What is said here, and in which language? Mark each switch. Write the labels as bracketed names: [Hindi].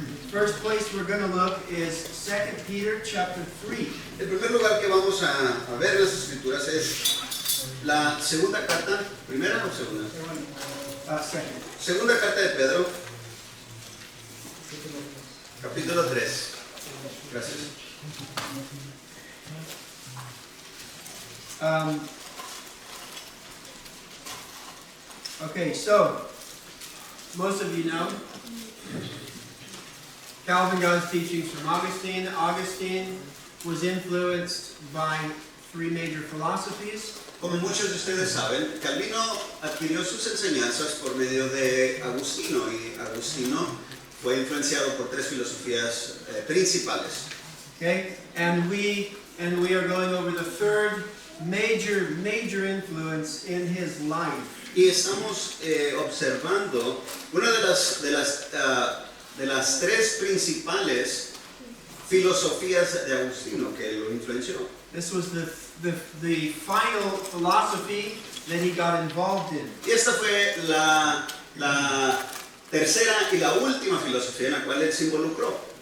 [English] First place we're going to look is 2 Peter chapter 3. [Spanish] El primer lugar que vamos a ver en las Escrituras es la segunda carta, ¿primera o segunda? [English] Second. [Spanish] Segunda carta de Pedro, capítulo 3. Gracias. [English] Okay, so most of you know Calvin got his teachings from Augustine. Augustine was influenced by three major philosophies. [Spanish] Como muchos de ustedes saben, Calvino adquirió sus enseñanzas por medio de Agustino y Agustino fue influenciado por tres filosofías principales. [English] Okay, and we are going over the third major influence in his life. [Spanish] Y estamos observando una de las tres principales filosofías de Agustino que lo influenció. [English] This was the final philosophy that he got involved in. [Spanish] Y esta fue la tercera y la última filosofía en la cual él se involucró.